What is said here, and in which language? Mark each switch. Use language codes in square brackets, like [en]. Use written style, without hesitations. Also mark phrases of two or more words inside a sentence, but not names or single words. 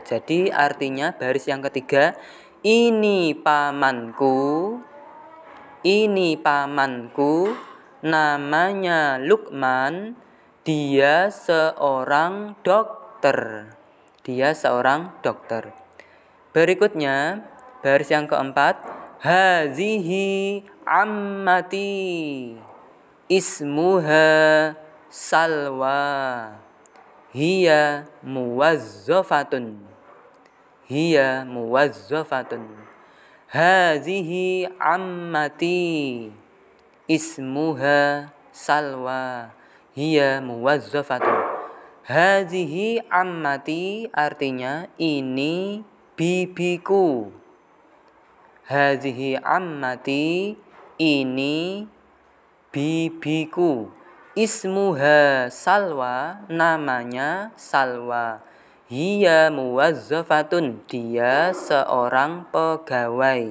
[id] Jadi artinya baris yang ketiga, ini pamanku. Ini pamanku namanya Luqman, dia seorang dokter. Dia seorang dokter. Berikutnya, baris yang keempat, [ar] هذه عمتي، اسمها سلوى، هي موظفة. هي موظفة. هذه عمتي، اسمها سلوى، هي موظفة. هذه عمتي [id] artinya ini bibiku. [ar] هذه عمتي, [id] ini bibiku. [ar] اسمها سلوى, [id] namanya Salwa. [ar] هي موظفة, [id] dia seorang pegawai.